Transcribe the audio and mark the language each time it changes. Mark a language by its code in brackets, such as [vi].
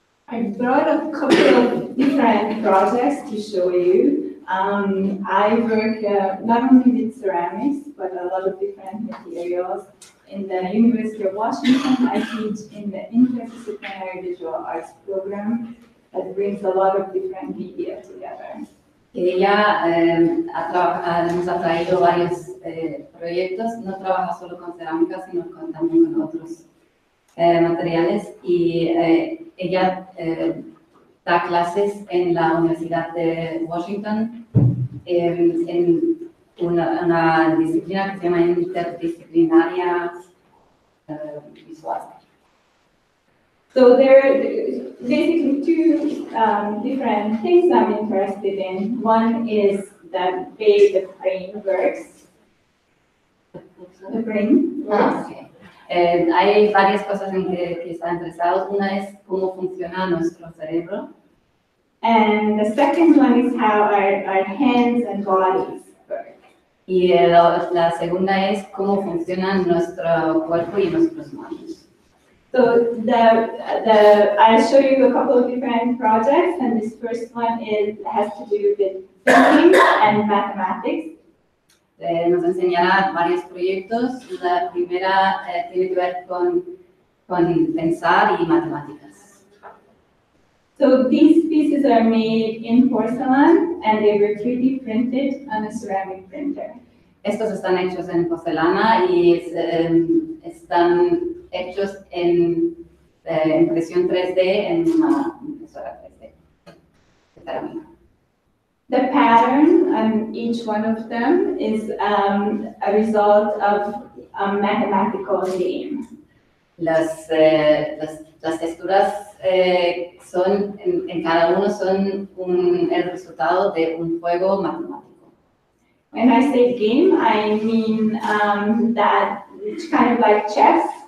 [en] I brought a couple of different projects to show you. I work not only with ceramics, but a lot of different materials. In the University of Washington, I teach in the interdisciplinary visual arts program that brings a lot of different media together. [es] Ella nos ha traído varios proyectos, no trabaja solo con cerámica, sino también con otros materiales y ella da clases en la Universidad de Washington en una disciplina que se llama interdisciplinaria visual. [en] So there are basically two different things I'm interested in. One is the way the brain works. The brain works. Okay. [es] Hay varias cosas en que está interesado. Una es cómo funciona nuestro cerebro. [en] And the second one is how our hands and bodies work. [es] Y la segunda es cómo funcionan nuestro cuerpo y nuestras manos. [en] So I'll show you a couple of different projects, and this first one has to do with thinking and mathematics. [es] Nos enseñará varios proyectos. La primera tiene que ver con pensar y matemáticas. [en] So these pieces are made in porcelain, and they were 3D printed on a ceramic printer. [es] Estos están hechos en porcelana y están hechos en impresión 3D en una impresora 3D de cerámica. [en] The pattern on each one of them is a result of a mathematical game. [es] Las texturas son, en cada uno son el resultado de un juego matemático. [en] When I say game, I mean that it's kind of like chess.